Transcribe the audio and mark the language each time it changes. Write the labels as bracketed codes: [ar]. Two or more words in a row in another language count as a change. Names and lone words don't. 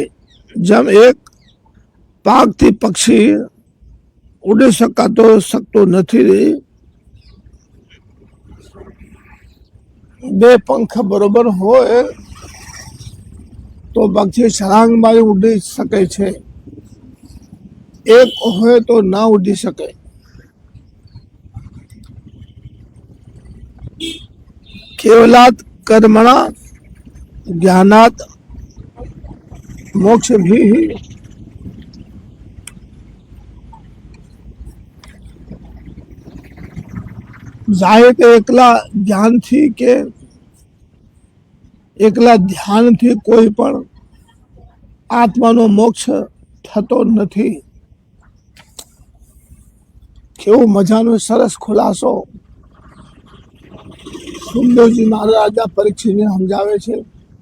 [gu] જેમ એક પાંખથી પક્ષી ઉડી શકતો નથી. બે પંખ બરોબર હોય તો પક્ષી છલાંગ મારી ઉડી શકે છે. એક હોય તો ના ઉડી શકે. [sa] केवलात् कर्मणा ज्ञानात् [gu] મોક્ષ ભી જાએ તો એકલા જ્ઞાન થી કે એકલા ધ્યાન થી કોઈ પણ આત્માનો મોક્ષ થતો નહીં. કેવો મજાનો સરસ ખુલાસો સુખદેવજી મહારાજા પરીક્ષિતને સમજાવે છે.